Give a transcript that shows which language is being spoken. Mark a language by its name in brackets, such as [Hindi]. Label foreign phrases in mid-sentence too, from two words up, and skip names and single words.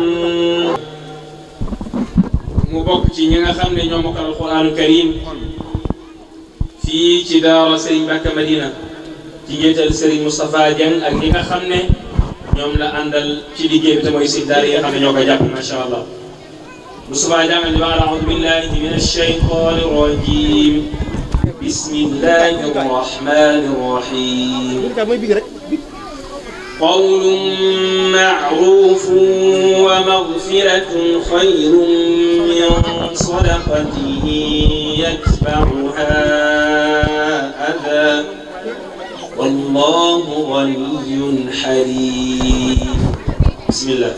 [Wolof] mu bokk ci ñi nga xam ne ñoo mokkal [Arabic] القرآن الكريم [Wolof] fii ci daara Serigne Mbacké Madina ci njiital Serigne Moustapha Dieng ak ñi nga xam ne ñoom la àndal ci liggéey bi te mooy si daara yi nga xam ne ñoo ko jàpp [Arabic] ما شاء الله [Wolof] Moustapha Dieng di wax [Arabic] أعوذ بالله من الشيطان الرجيم بسم الله الرحمن الرحيم قول معروف ومغفرة خير من صدقة يتبعها أذى والله غني حليم بسم الله